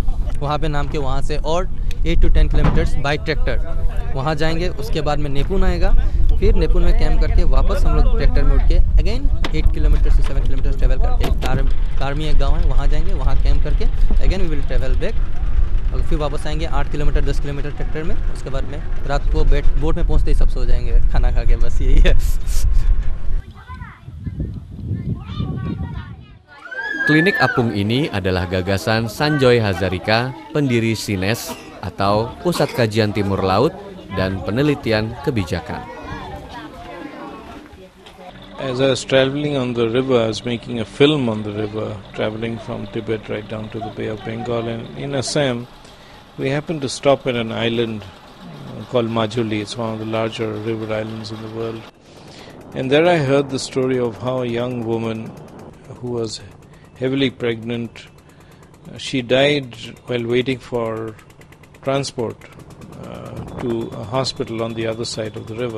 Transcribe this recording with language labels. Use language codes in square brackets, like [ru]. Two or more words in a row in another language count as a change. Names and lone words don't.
[hi] वहाँ पे नाम के वहाँ से और [en] 8 to 10 kilometers by tractor [hi] वहाँ जाएंगे उसके बाद में नेपुन आएगा फिर नेपुन में कैंप करके वापस हम लोग ट्रैक्टर में उठ के अगेन 8 किलोमीटर से 7 किलोमीटर ट्रैवल करके कार्मी एक गाँव है वहाँ जाएंगे वहाँ कैंप करके [en] again we will travel back [hi] और फिर वापस आएंगे 8 किलोमीटर 10 किलोमीटर ट्रैक्टर में उसके बाद में रात को बोट में पहुँचते ही सब सो जाएंगे खाना खा के बस यही है। [id] Klinik apung ini adalah gagasan Sanjoy Hazarika, pendiri SINES atau Pusat Kajian Timur Laut dan Penelitian Kebijakan. [en] As I was traveling on the river, I was making a film on the river, traveling from Tibet right down to the Bay of Bengal. And in Assam, we happened to stop at an island called Majuli. It's one of the larger river islands in the world. And there I heard the story of how a young woman who was heavily pregnant, she died while waiting for transport to a hospital on the other side of the river.